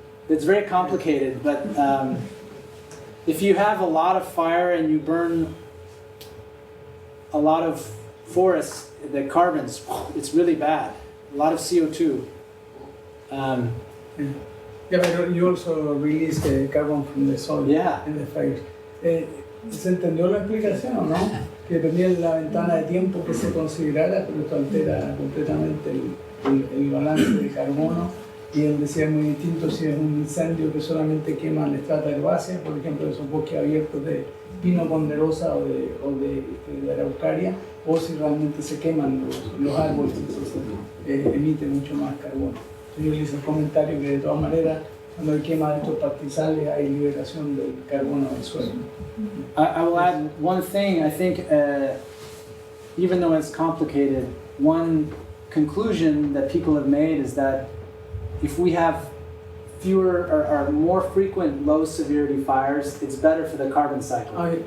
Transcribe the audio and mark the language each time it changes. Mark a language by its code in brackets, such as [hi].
[en] It's very complicated, but if you have a lot of fire and you burn a lot of forests, the carbons, it's really bad. A lot of CO2. But you also release the carbon from the soil in the fires. [es] ¿Se entendió la explicación o no? Que dependía de la ventana de tiempo que se considerara, pero esto altera completamente el balance de carbono, y él decía muy distinto si es un incendio que solamente quema la estrata herbácea, por ejemplo esos bosques abiertos de pino ponderosa o de araucaria, o si realmente se queman los árboles, entonces emite mucho más carbono. Yo le hice el comentario que de todas maneras cuando hay quema de estos pastizales hay liberación del carbono del suelo. [en] I will add one thing. I think even though it's complicated, one conclusion that people have made is that if we have fewer or more frequent low severity fires, it's better for the carbon cycle.